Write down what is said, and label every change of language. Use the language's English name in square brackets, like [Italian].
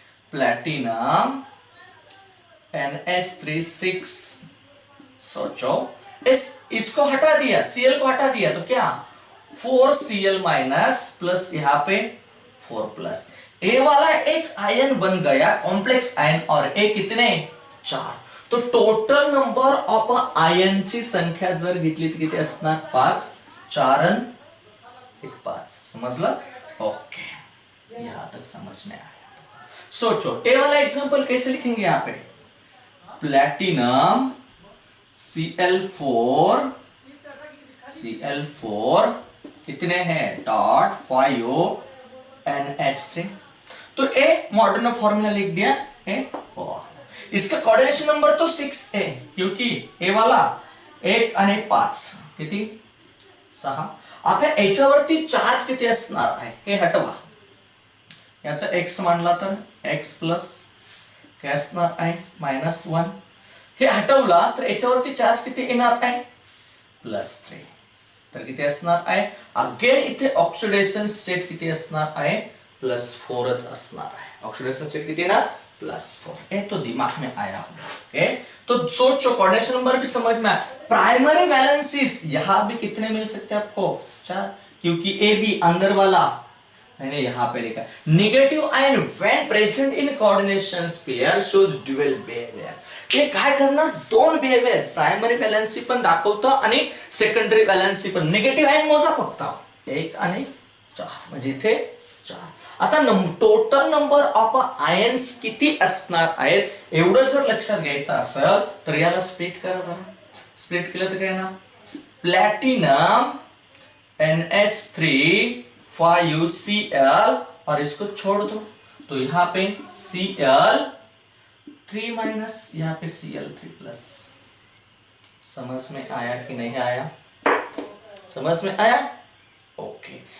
[Hindi] Platinum NH3 6. सोचो इसको हटा दिया, Cl को हटा दिया तो क्या? 4Cl- प्लस यहाँ पे 4+. ए वाला एक आयन बन गया कॉम्प्लेक्स आयन और ए कितने? 4. [Marathi] तो टोटल नंबर ऑफ आयनची संख्या जर घेतली तर किती असणार? 5. 4 1 5. समजलं? [Hindi] ओके, यहां तक समझ में आया. सोचो ए वाला एग्जांपल कैसे लिखेंगे? यहाँ पे प्लैटिनम Cl4 कितने हैं? .5NH3. तो ए मॉडर्न फॉर्मूला लिख दिया है. इसका कोऑर्डिनेशन नंबर तो 6 है क्योंकि ए वाला 1 [Marathi] आणि 5 किती? 6. आता याच्यावरती चार्ज किती असणार आहे हे हटवा. याचा x मानला तर x प्लस काय असणार आहे? -1. हे हटवला तर याच्यावरती चार्ज किती येणार आहे? +3. तर किती असणार आहे? अगेन इथे ऑक्सिडेशन स्टेट किती असणार आहे? +4च असणार आहे. ऑक्सिडेशन स्टेट किती येणार? [Hindi] +4. ये तो दिमाग में आया होगा. ओके, तो सोचो कोऑर्डिनेशन नंबर भी समझ में आया. प्राइमरी वैलेंसीज यहां भी कितने मिल सकते हैं आपको? 4, क्योंकि ए बी अंदर वाला मैंने यहाँ पे लिखा. [English] Negative ion when present in coordination sphere shows dual behaviour. [Marathi] हे काय करणार? दोन बिहेवियर, प्रायमरी व्हॅलन्सी पण दाखवतं आणि सेकंडरी व्हॅलन्सी पण. निगेटिव्ह आयन मोजा फक्त 1 आणि 4 म्हणजे इथे 4. आता टोटल नंबर ऑफ आयन्स किती असणार आहेत एवढं जर लक्षात घ्यायचं असेल तर याला स्प्लिट करा जरा. स्प्लिट केलं तर काय येणार? [Hindi] प्लैटिनम NH3 5Cl और इसको छोड़ दो तो यहाँ पे Cl 3 माइनस यहाँ पे Cl3 प्लस। समझ में आया कि नहीं आया? समझ में आया? ओके।